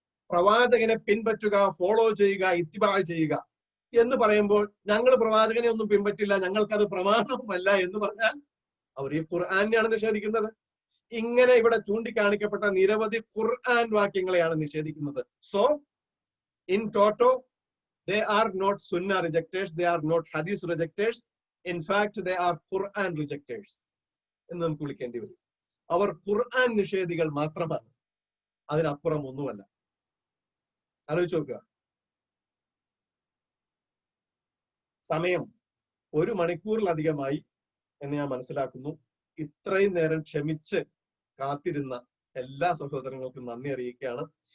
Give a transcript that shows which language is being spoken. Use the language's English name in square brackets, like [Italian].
[Malayalam] പ്രവാചകനെ പിൻപറ്റുക, ഫോളോ ചെയ്യുക, ഇത്തിബാ ചെയ്യുക എന്ന് പറയുമ്പോൾ ഞങ്ങൾ പ്രവാചകനെ ഒന്നും പിൻപറ്റില്ല, ഞങ്ങൾക്കത് പ്രമാണവുമല്ല എന്ന് പറഞ്ഞാൽ അവർ ഈ ഖുർആനെയാണ് നിഷേധിക്കുന്നത്. ഇങ്ങനെ ഇവിടെ ചൂണ്ടിക്കാണിക്കപ്പെട്ട നിരവധി ഖുർആൻ വാക്യങ്ങളെയാണ് നിഷേധിക്കുന്നത്. [English] so in toto they are not sunnah rejectors, they are not hadith rejectors, in fact they are Quran rejectors [Malayalam] എന്ന് നമുക്ക് വിളിക്കേണ്ടി വരും. അവർ ഖുർആൻ നിഷേധികൾ മാത്രമാണ്, അതിനപ്പുറം ഒന്നുമല്ല. ആലോചിച്ച് നോക്കുക. സമയം 1 മണിക്കൂറിലധികമായി എന്ന് ഞാൻ മനസ്സിലാക്കുന്നു. ഇത്രയും നേരം ക്ഷമിച്ച് കാത്തിരുന്ന എല്ലാ സഹോദരങ്ങൾക്കും നന്ദി അറിയിക്കുകയാണ്.